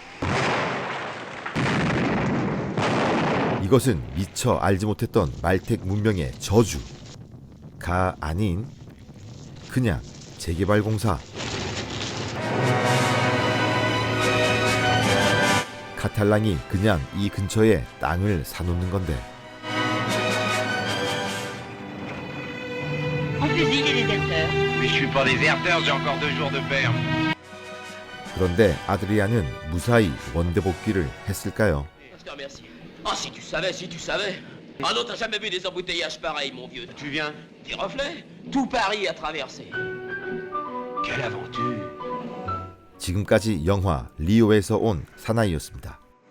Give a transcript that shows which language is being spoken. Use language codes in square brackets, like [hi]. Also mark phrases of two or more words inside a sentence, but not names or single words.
[ko] 이것은 미처 알지 못했던 말텍 문명의 저주가 아닌 그냥 재개발 공사. 카탈랑이 그냥 이 근처에 땅을 사놓는 건데 [fr] On fusille les déserteurs. Mais je suis pas déserteur, j'ai encore 2 jours de ferme. [ko] 그런데 아드리안은 무사히 원대 복귀를 했을까요? [fr] Je te remercie. Ah, si tu savais, si tu savais. Ah non, t'as jamais vu des embouteillages pareils, mon vieux. Tu viens? Des reflets? Tout Paris à traverser. Quelle aventure! [ko] 지금까지 영화 리오에서 온 사나이였습니다.